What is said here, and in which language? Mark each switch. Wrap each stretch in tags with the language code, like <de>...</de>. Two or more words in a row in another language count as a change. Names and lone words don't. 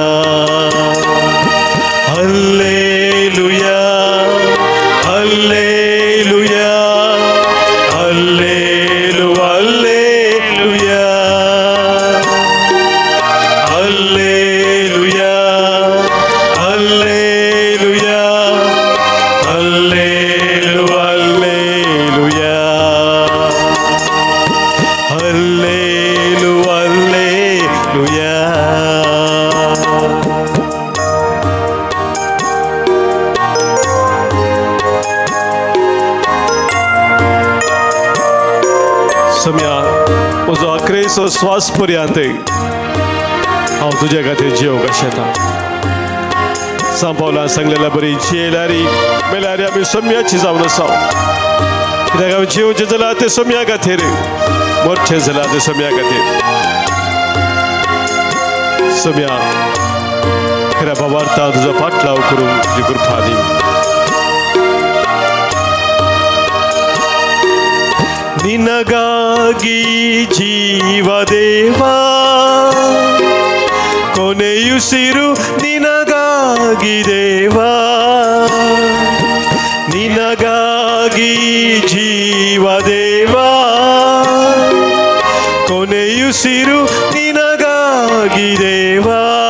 <kn>ಹಲ್ಲೇಲುಯಾ ಹಲ್ಲೇಲುಯಾ ಹಲ್ಲೇಲು ಹಲ್ಲೇಲುಯಾ ಹಲ್ಲೇಲುಯಾ ಹಲ್ಲೇಲುಯಾ ಹಲ್ಲೇಲು ಹಲ್ಲೇಲುಯಾ ಹಲ್ಲೇಲು ಹಲ್ಲೇಲುಯಾ.</kn> <kok>सम्या म्हजो अकरेचो स्वास पर्यंत हांव तुज्या खातीर जियोंक शेता. सांपावला सांगलेल्या बरी जियेल्यारी मेल्यारी आमी सम्याची जावन आसाव. कित्याक आमी जिवचे जाल्यार ते सम्या खातीर, मरचे जाल्यार ते सम्या खातीर. सम्या खऱ्या बाबार्थान तुजो फाटलाव करूंक तुजी कृपा दी.</kok> <kn>ನಿನಗಾಗಿ ಜೀವ ದೇವಾ, ಕೊನೆಯುಸಿರು ನಿನಗಾಗಿ ದೇವಾ, ನಿನಗಾಗಿ ಜೀವ ದೇವಾ, ಕೊನೆಯುಸಿರು ನಿನಗಾಗಿ ದೇವಾ.</kn>